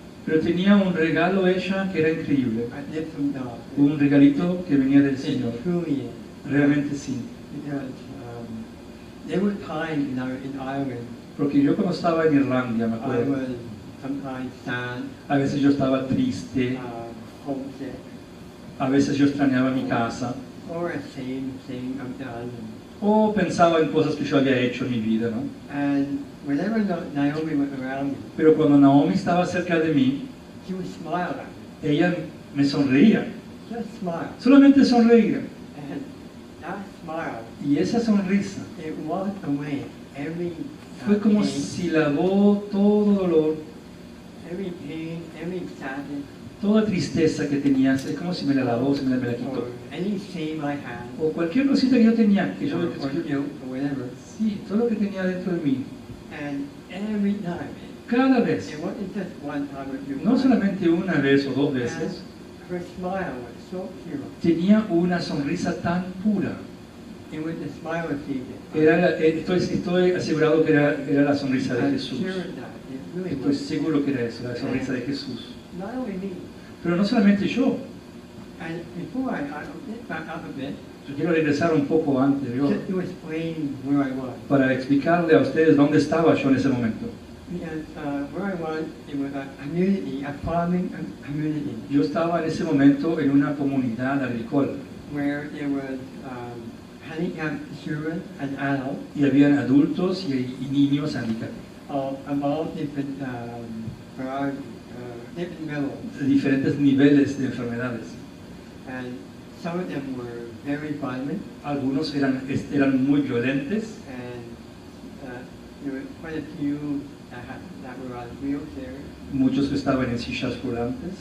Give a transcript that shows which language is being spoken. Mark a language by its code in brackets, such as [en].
[es] Pero tenía un regalo ella que era increíble, [en] A gift from God. [es] un regalito que venía del [en] It [es] Señor. [en] truly is. [es] Realmente sí. [en] Because there were times in Ireland [es] Porque yo cuando estaba en Irlanda, me [en] I [es] acuerdo, [en] was sometimes sad, [es] a veces yo estaba triste, [en] homesick, [es] a veces yo extrañaba mi casa, [en] or ashamed of things I've done. [es] o pensaba en cosas que yo había hecho en mi vida, ¿no? [en] And whenever Naomi was around me, [es] Pero cuando Naomi estaba cerca de mí, [en] she would smile at me. [es] ella me sonreía, [en] Just smile. [es] solamente sonreía. [en] And that smile, [es] Y esa sonrisa [en] it washed away every [es] fue como [en] pain. [es] si lavó todo dolor, [en] every pain, every sadness, [es] Toda tristeza que tenías, es como si me la lavó, si me la quitó. [en] or any shame I had, [es] O cualquier cosita que yo tenía, que yo... [en] or guilt, or whatever. [es] Sí, todo lo que tenía dentro de mí. [en] And every time, [es] Cada vez, [en] it wasn't just one time or two [es] no [en] times, [es] solamente una vez o dos veces, [en] her smile was so pure. [es] tenía una sonrisa tan pura. [en] It was the smile of Jesus. [es] Estoy asegurado que era la sonrisa de [en] I'm [es] Jesús. [en] sure that it really [es] Estoy [en] was. [es] seguro que era eso, la sonrisa de Jesús. [en] Not only me. [es] Pero no solamente yo. [en] And before I get back up a bit, [es] Yo quiero regresar un poco anterior [en] just to explain where I was. [es] para explicarle a ustedes dónde estaba yo en ese momento. [en] Because where I was, it was a community, a farming community, [es] Yo estaba en ese momento en una comunidad agrícola [en] where there was handicapped children and adults [es] y habían adultos y niños handicapados, [en] of all different varieties, different levels. [es] de diferentes niveles de enfermedades. [en] And some of them were very violent, [es] Algunos eran muy violentos, [en] and there were quite a few that were on wheelchairs. [es] muchos que estaban en sillas volantes.